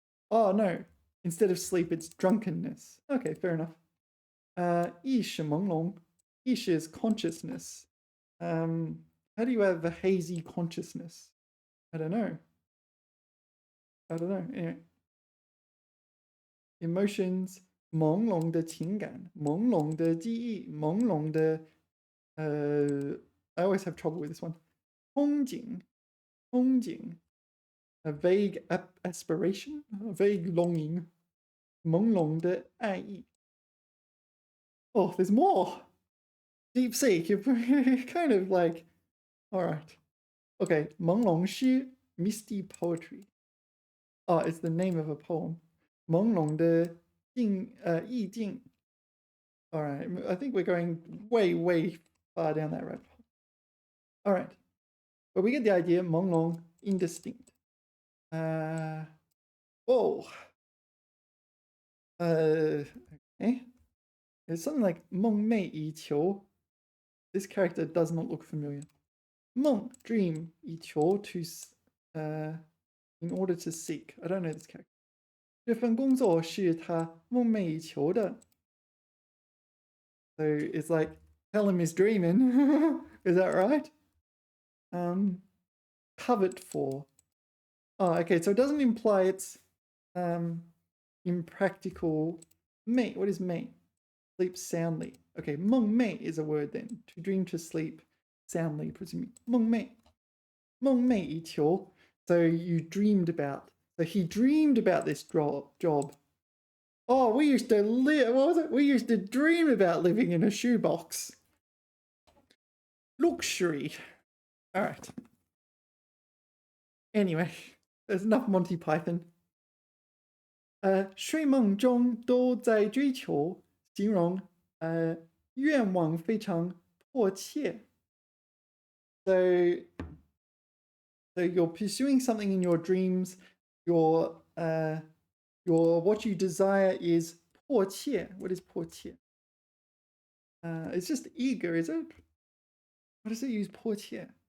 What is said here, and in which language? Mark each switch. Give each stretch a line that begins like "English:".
English: Oh no. Instead of sleep, it's drunkenness. Okay, fair enough.
Chinese: 意识朦胧.
English: 意识 is consciousness. How do you have a hazy consciousness? I don't know. Anyway.
Chinese: Emotions, 朦胧的情感, 朦胧的记忆, 朦胧的
English: I always have trouble with this one. 憧憬，憧憬 a vague aspiration, a vague longing,
Chinese: 朦胧的爱意.
English: Oh, there's more. Deep Sea, you're kind of like, all right. Okay, 朦胧诗, misty poetry. Oh, it's the name of a poem.
Chinese: 朦胧的意境.
English: All right, I think we're going way, way far down that rabbit hole. All right, but we get the idea. 朦胧, indistinct. Oh. Okay. There's something like 梦寐以求. This character does not look familiar. 梦, dream, 以求 to, in order to seek. I don't know this character.
Chinese: 这份工作是他梦寐以求的.
English: So it's like, tell him he's dreaming. Is that right? Covet for. Oh, okay. So it doesn't imply it's impractical. Mate. What is mate? Sleep soundly. Okay, 梦寐 is a word then. To dream, to sleep soundly, presumably. 梦寐.梦寐以求.So you dreamed about. So he dreamed about this job. Oh, we used to live. What was it? We used to dream about living in a shoebox. Luxury. All right. Anyway, there's enough Monty Python.
Chinese: 睡梦中都在追求，形容愿望非常迫切.
English: So you're pursuing something in your dreams. Your what you desire is 迫切. What is 迫切? It's just eager, is it? What does it use 迫切?